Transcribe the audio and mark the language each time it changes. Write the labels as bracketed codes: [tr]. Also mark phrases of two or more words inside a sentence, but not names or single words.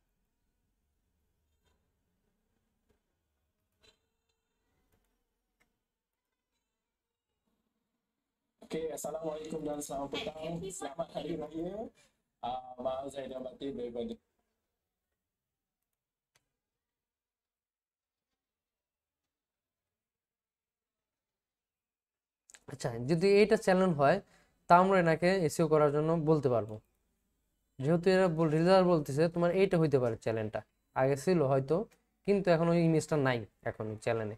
[ms] Oke, Assalamualaikum dan selamat petang. Selamat Hari Raya. Maaf Zahida Batin daripada [bn] আচ্ছা যদি এইটা চ্যানেল হয়, তা আমরা এনাকে এসইও করার জন্য বলতে পারবো। যেহেতু এরা রিজাল্ট বলতেছে তোমার এইটা হইতে পারে চ্যানেলটা, আগে ছিল হয়তো, কিন্তু এখন ওই ইমেজটা নাই এখন চ্যানেলে।